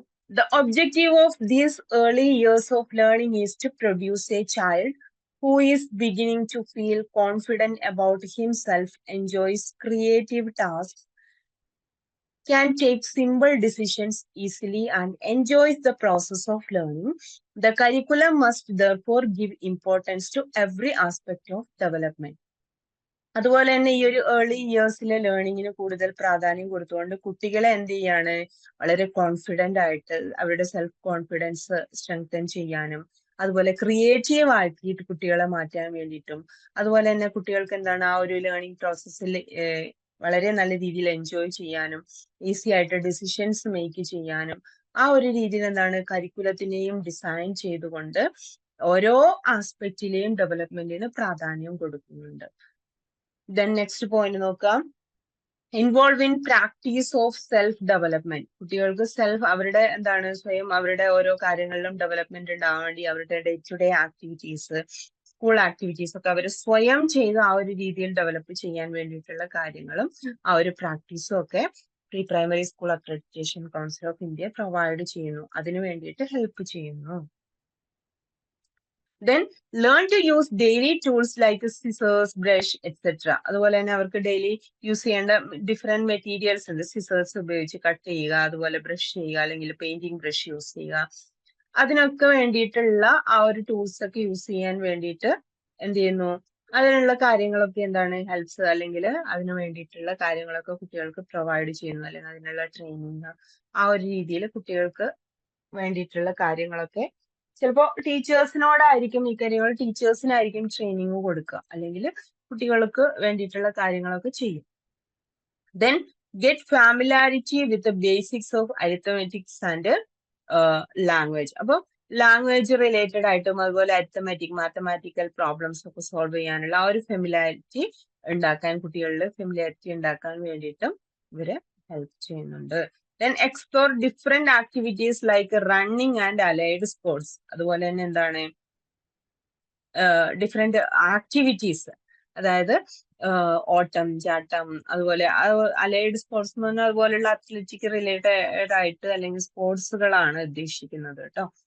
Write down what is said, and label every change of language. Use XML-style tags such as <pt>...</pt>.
<en>The objective of these early years of learning is to produce a child who is beginning to feel confident about himself, enjoys creative tasks, can take simple decisions easily, and enjoys the process of learning. The curriculum must therefore give importance to every aspect of development.</en> <ml>അതുപോലെ തന്നെ ഈ ഒരു early ഇയേഴ്സിലെ ലേണിങ്ങിന് കൂടുതൽ പ്രാധാന്യം കൊടുത്തുകൊണ്ട് കുട്ടികളെ എന്ത് ചെയ്യാണ് വളരെ കോൺഫിഡന്റ് ആയിട്ട് അവരുടെ സെൽഫ് കോൺഫിഡൻസ് സ്ട്രെങ്തൻ ചെയ്യാനും അതുപോലെ ക്രിയേറ്റീവ് ആക്കിയിട്ട് കുട്ടികളെ മാറ്റാൻ വേണ്ടിയിട്ടും അതുപോലെ തന്നെ കുട്ടികൾക്ക് എന്താണ് ആ ഒരു ലേണിംഗ് പ്രോസസ്സിൽ വളരെ നല്ല രീതിയിൽ എൻജോയ് ചെയ്യാനും ഈസി ആയിട്ട് ഡിസിഷൻസ് മേക്ക് ചെയ്യാനും ആ ഒരു രീതിയിൽ എന്താണ് കരിക്കുലത്തിനെയും ഡിസൈൻ ചെയ്തുകൊണ്ട് ഓരോ ആസ്പെക്റ്റിലെയും ഡെവലപ്മെന്റിന് പ്രാധാന്യം കൊടുക്കുന്നുണ്ട്.</ml> <en>Then next point</en> <ml>നോക്കാം,</ml> <en>Involve in practice of self development.</en> <ml>കുട്ടികൾക്ക് സെൽഫ് അവരുടെ എന്താണ് സ്വയം അവരുടെ ഓരോ കാര്യങ്ങളിലും ഡെവലപ്മെന്റ് ഉണ്ടാവാൻ വേണ്ടി അവരുടെ day to day activities school activities ഒക്കെ അവർ സ്വയം ചെയ്ത് ആ ഒരു രീതിയിൽ ഡെവലപ്പ് ചെയ്യാൻ വേണ്ടിയിട്ടുള്ള കാര്യങ്ങളും ആ ഒരു പ്രാക്ടീസും ഒക്കെ pre primary school accreditation council of India provide ചെയ്യുന്നു, അതിനു വേണ്ടിയിട്ട് ഹെൽപ്പ് ചെയ്യുന്നു.</ml> <en>Then learn to use daily tools like scissors, brush, etc.</en> <ml>അതുപോലെ തന്നെ അവർക്ക് ഡെയിലി യൂസ് ചെയ്യേണ്ട ഡിഫറെന്റ് മെറ്റീരിയൽസ് ഉണ്ട്. സിസേഴ്സ് ഉപയോഗിച്ച് കട്ട് ചെയ്യുക, അതുപോലെ ബ്രഷ് ചെയ്യുക, അല്ലെങ്കിൽ പെയിന്റിംഗ് ബ്രഷ് യൂസ് ചെയ്യുക. അതിനൊക്കെ വേണ്ടിയിട്ടുള്ള ആ ഒരു ടൂൾസ് ഒക്കെ യൂസ് ചെയ്യാൻ വേണ്ടിയിട്ട് എന്ത് ചെയ്യുന്നു, അതിനുള്ള കാര്യങ്ങളൊക്കെ എന്താണ് ഹെൽപ്സ് അല്ലെങ്കിൽ അതിന് വേണ്ടിയിട്ടുള്ള കാര്യങ്ങളൊക്കെ കുട്ടികൾക്ക് പ്രൊവൈഡ് ചെയ്യുന്നു, അല്ലെങ്കിൽ അതിനുള്ള ട്രെയിനിങ് ആ ഒരു രീതിയിൽ കുട്ടികൾക്ക് വേണ്ടിയിട്ടുള്ള കാര്യങ്ങളൊക്കെ ചിലപ്പോ ടീച്ചേഴ്സിനോടായിരിക്കും ഈ കാര്യങ്ങൾ, ടീച്ചേഴ്സിനായിരിക്കും ട്രെയിനിങ് കൊടുക്കുക, അല്ലെങ്കിൽ കുട്ടികൾക്ക് വേണ്ടിയിട്ടുള്ള കാര്യങ്ങളൊക്കെ ചെയ്യും.</ml> <en>Then get familiarity with basics of arithmetics and language.</en> <ml>അപ്പൊ ലാംഗ്വേജ് റിലേറ്റഡ് ആയിട്ടും അതുപോലെ അരിത്തമെറ്റിക് മാത്തമാറ്റിക്കൽ പ്രോബ്ലംസ് ഒക്കെ സോൾവ് ചെയ്യാനുള്ള ആ ഒരു ഫെമിലാരിറ്റി ഉണ്ടാക്കാൻ, കുട്ടികളിൽ ഫെമിലാരിറ്റി ഉണ്ടാക്കാൻ വേണ്ടിയിട്ടും ഇവര് ഹെൽപ്പ് ചെയ്യുന്നുണ്ട്.</ml> <en>Then explore different activities like running and allied sports.</en> <ml>അതുപോലെ തന്നെ എന്താണ് ഡിഫറെന്റ് ആക്ടിവിറ്റീസ്, അതായത് ഓട്ടം, ചാട്ടം, അതുപോലെ അലൈഡ് സ്പോർട്സ് എന്ന് പറഞ്ഞാൽ അതുപോലെയുള്ള അത്ലറ്റിക് റിലേറ്റഡ് ആയിട്ട് അല്ലെങ്കിൽ സ്പോർട്സുകളാണ് ഉദ്ദേശിക്കുന്നത് കേട്ടോ.</ml>